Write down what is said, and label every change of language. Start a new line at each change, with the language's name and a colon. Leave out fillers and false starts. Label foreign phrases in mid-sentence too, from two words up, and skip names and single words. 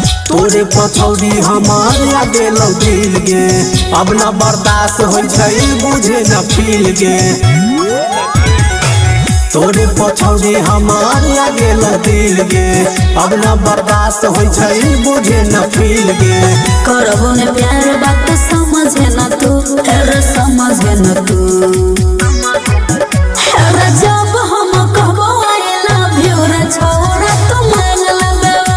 Maithili: तोरे पछौड़ी हमार लागे दिल गे अब न बर्दाश्त हो बुझे न फील गे तोरे पछौड़ी हमार लागे दिल गे अब न बर्दाश्त हो बुझे न फील गे करबो ने प्यार बात समझे न तू समझे न तू जब हम कहबो
English: I love you
Maithili: रे छोरा तू मान लेबे